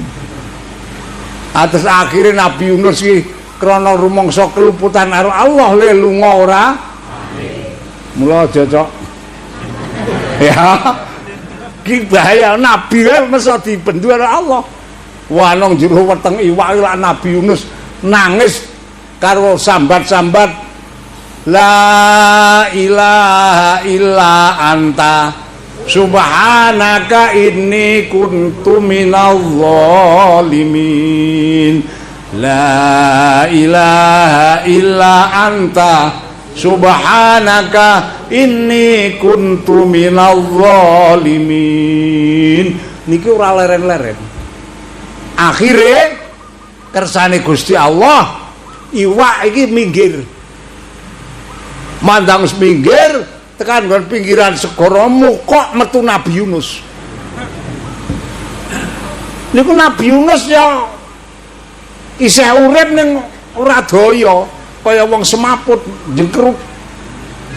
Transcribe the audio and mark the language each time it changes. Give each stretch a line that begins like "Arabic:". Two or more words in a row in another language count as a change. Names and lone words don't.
Javanese: Atus akhire Nabi Yunus iki krana rumangsa keluputan karo Allah le lunga ora. Mula aja cok. Ya. Ki bahaya nabi wae mesti dibendu karo Allah. Wah nang jero weteng iwak lak Nabi Yunus nangis karo sambat-sambat
Arabic: لا إله إلا أنت سبحانك إني كنت من الظالمين. لا إله إلا أنت سبحانك إني كنت من الظالمين.
Javanese: Niki ora leren-leren. Akhire kersane Gusti Allah iwak iki minggir. Mandang minggir tekan nggon pinggiran segara mukok metu Nabi Yunus. Niku Nabi Yunus ya isih urip ning ora daya kaya wong semaput jengkruk.